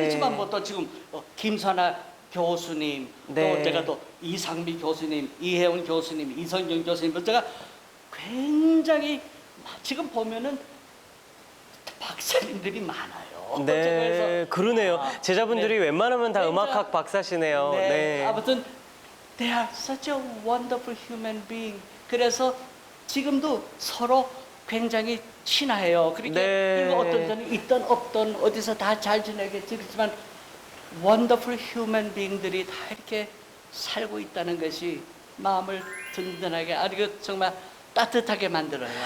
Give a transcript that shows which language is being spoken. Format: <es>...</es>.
<ko>그렇지만 뭐 또 지금 김선아 교수님 네. 또 제가 또 이상미 교수님, 이혜원 교수님, 이성경 교수님 제가 굉장히 지금 보면은 박사님들이 많아요. 네, 그러네요. 아, 제자분들이 네. 웬만하면 다 굉장히- 음악학 박사시네요. 네, 네.</ko> <en>아무튼 they are such a wonderful human being.</en> <ko>그래서 지금도 서로 굉장히 친해요. 그렇게 네. 그리고 어떤 때는 있던 없던 어디서 다 잘 지내겠지. 그렇지만</ko> <en>wonderful human being</en> <ko>들이 다 이렇게 살고 있다는 것이 마음을 든든하게 아주 정말 따뜻하게 만들어요.</ko>